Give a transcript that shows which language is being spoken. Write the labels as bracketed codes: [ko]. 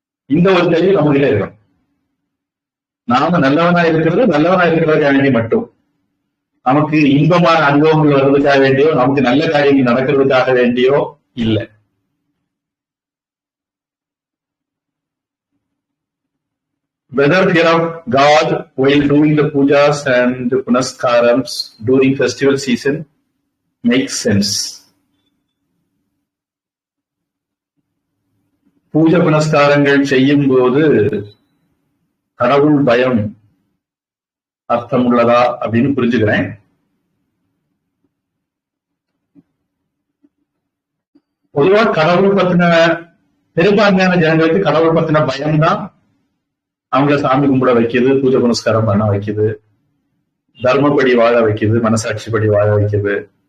[ta] இந்த ஒரு தெளிவு நம்ம கிட்ட இருக்கணும். நாம நல்லவனா இருக்கிறதுக்காக வேண்டி மட்டும், நமக்கு இன்பமான அனுபவங்கள் வர்றதுக்காக வேண்டியோ, நமக்கு நல்ல காரியங்கள் நடக்கிறதுக்காக வேண்டியோ இல்லை. [en] Whether fear of God while doing the pujas and punaskarams during festival season makes sense. [ta] பூஜை புனஸ்காரங்கள் செய்யும் போது கடவுள் பயம் அர்த்தம் உள்ளதா அப்படின்னு புரிஞ்சுக்கிறேன். பொதுவா கடவுள் பத்தின பெரும்பான்மையான ஜனங்களுக்கு கடவுள் பத்தின பயம்தான் அவங்கள சாமி கும்பிட வைக்குது, பூஜை புனஸ்காரம் பண்ண வைக்குது, தர்மப்படி வாழ வைக்குது, மனசாட்சிப்படி வாழ வைக்குது.